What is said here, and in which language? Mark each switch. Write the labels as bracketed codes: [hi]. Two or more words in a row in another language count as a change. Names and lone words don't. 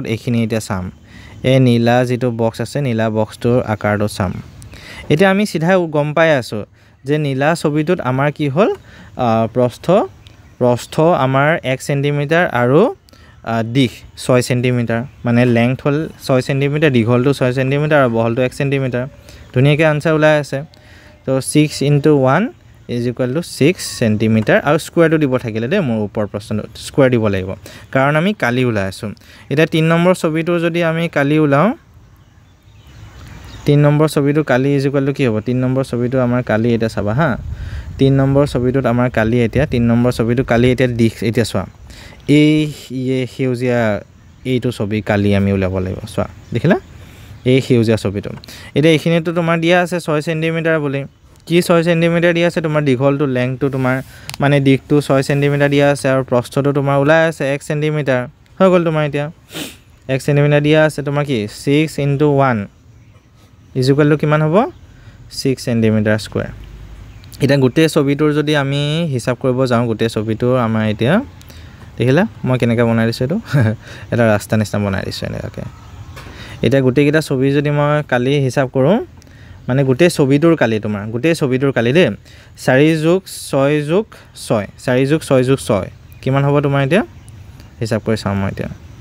[as] এইখিনি এতিয়া চাম এই নীলা যেটো বক্স আছে নীলা বক্সটোৰ আকাৰটো চাম এতিয়া আমি সিধা গম পাই আছো যে নীলা ছবিটোত আমাৰ কি হ'ল প্ৰস্থ আমাৰ 1 সেন্টিমিটাৰ আৰু দিশ 6 সেন্টিমিটাৰ মানে লেংথ হল 6 সেন্টিমিটাৰ দীঘলটো 6 সেন্টিমিটাৰ আৰু বহলটো 1 সেন্টিমিটাৰ ধুনীয়াকৈ আনসাৰ ওলাই আছে তো [en] 6 into 1 is equal to 6 [as] সেন্টিমিটাৰ আৰু স্কয়াৰটো দিব থাকিলে দে মোৰ ওপৰ প্ৰশ্নটো স্কয়াৰ দিব লাগিব কাৰণ আমি কালি ওলাই আছো এটা 3 নম্বৰ ছবিটো যদি আমি কালি ওলাও 3 নম্বৰ ছবিটো কালি [en] is equal to [as] কি হ'ব 3 নম্বৰ ছবিটো আমাৰ কালি এটা চাবা হা 3 নম্বৰ ছবিটোত আমাৰ কালি এতিয়া 3 নম্বৰ ছবিটো কালি এতিয়া দিশ এতিয়া চোৱা এই হেউজিয়া এইটো ছবি কালি আমি ওলাব লাগিব চোৱা দেখিলা এই হেউজিয়া ছবিটো এটা এইখিনিটো তোমাৰ দিয়া আছে 6 সেন্টিমিটাৰ বুলি কি 6 সেন্টিমিটাৰ দিয়া আছে তোমাৰ দীঘলটো লেংথটো তোমাৰ মানে দিশটো 6 সেন্টিমিটাৰ দিয়া আছে আৰু প্ৰস্থটো তোমাৰ ওলাই আছে 1 সেন্টিমিটাৰ হৈ গ'ল তোমাৰ এতিয়া 1 সেন্টিমিটাৰ দিয়া আছে তোমাৰ কি [en] 6 into 1 is equal to [as] কিমান হ'ব 6 সেন্টিমিটাৰ স্কয়াৰ এটা গোটে ছবিটোৰ যদি আমি হিসাব কৰিব যাওঁ গোটে ছবিটোৰ আমাৰ এতিয়া দেখিলা মই কেনেকৈ বনাই দিছো এটো এটা ৰাস্তা নিচিনা বনাই দিছো এনেকৈ এটা গোটে কিটা ছবি যদি মই কালি হিসাব কৰো মানে গোটে ছবিটোৰ কালি তোমাৰ গোটে ছবিটোৰ কালি দে 4 যোগ 6 যোগ 6 4 যোগ 6 যোগ 6 কিমান হ'ব তোমাৰ এতিয়া হিসাব কৰি চাম মই এতিয়া